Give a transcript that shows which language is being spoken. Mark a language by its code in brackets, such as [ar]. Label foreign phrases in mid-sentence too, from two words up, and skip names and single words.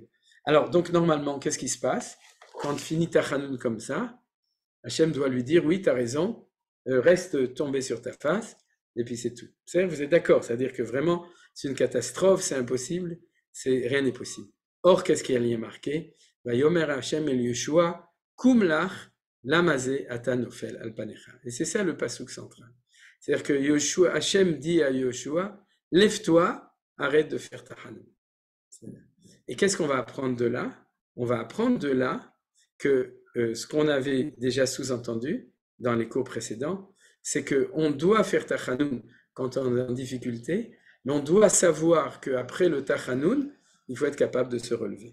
[fr] Alors, donc normalement, qu'est-ce qui se passe quand finit Tachanoun comme ça? Hachem doit lui dire, oui, tu as raison, reste tombé sur ta face, et puis c'est tout. Vous êtes d'accord, c'est-à-dire que vraiment, c'est une catastrophe, c'est impossible, rien n'est possible. Or, qu'est-ce qui y est marqué? [he] ויאמר השם אל יהושע קום לך למה זה אתה נופל על פניך. [fr] Et c'est ça le pasuk central. C'est-à-dire que Yoshua, Hachem dit à Yoshua, lève-toi, arrête de faire Tachanoun. Et qu'est-ce qu'on va apprendre de là? On va apprendre de là que ce qu'on avait déjà sous-entendu dans les cours précédents, c'est qu'on doit faire Tachanoun quand on est en difficulté, mais on doit savoir qu'après le Tachanoun, il faut être capable de se relever.